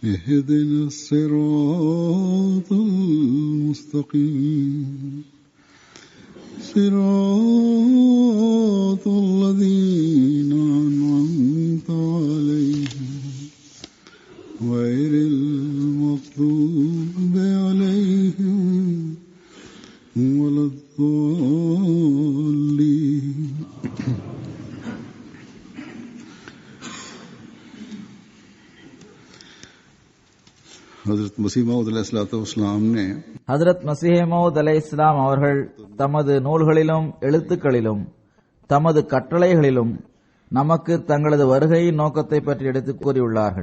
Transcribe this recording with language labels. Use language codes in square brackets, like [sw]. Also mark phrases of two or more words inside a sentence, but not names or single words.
[ar] اهدنا الصراط المستقيم صراط الذين أنعمت عليهم غير المغضوب عليهم ولا الضالين. [ur] حضرت مسیح موعود علیہ الصلوٰۃ والسلام نے [ta] ஹஜ்ரத் மஸீஹ் மவ்ஊத் அலைஹிஸ்ஸலாம் அவர்கள் தமது நூல்களிலும் எழுத்துக்களிலும் தமது கட்டளைகளிலும் நமக்கு தங்களது வருகையின் நோக்கத்தை பற்றி எடுத்துக் கூறியுள்ளார்கள்.